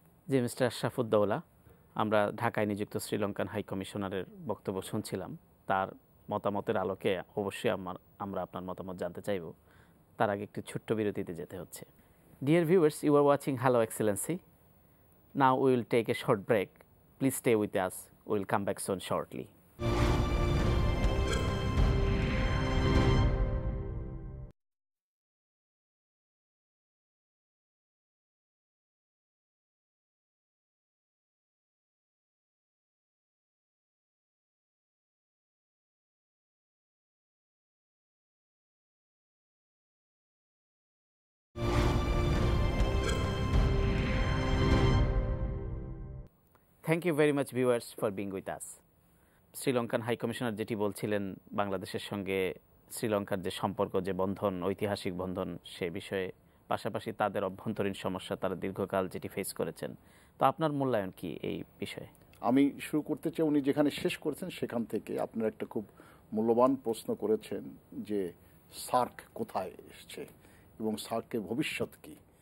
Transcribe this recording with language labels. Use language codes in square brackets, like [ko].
[bn] জি mister আশরাফুদ্দৌলা, আমরা ঢাকায় নিযুক্ত শ্রীলঙ্কান হাই কমিশনারের বক্তব্য শুনছিলাম। তার মতামতের আলোকে অবশ্যই আমরা আপনার মতামত জানতে চাইব। তার আগে একটি ছোট্ট বিরতিতে যেতে হচ্ছে। [en] Dear viewers, you are watching Hello Excellency. Now we will take a short break. Please stay with us. We will come back soon shortly. Thank you very much viewers for being with us. [bn] Sri Lankan high commissioner যেটি বলছিলেন, বাংলাদেশের সঙ্গে শ্রীলঙ্কার যে সম্পর্ক, যে বন্ধন, ঐতিহাসিক বন্ধন, সে বিষয়ে পাশাপাশি তাদের অভ্যন্তরীণ সমস্যা তারা দীর্ঘকাল যেটি ফেস করেছেন। তো আপনার মূল্যায়ন কি এই বিষয়ে? আমি শুরু করতে চাই উনি যেখানে শেষ করেছেন সেখান থেকে। আপনারা একটা খুব মূল্যবান প্রশ্ন করেছেন যে সার্ক কোথায় এসছে এবং সার্কের ভবিষ্যৎ কী।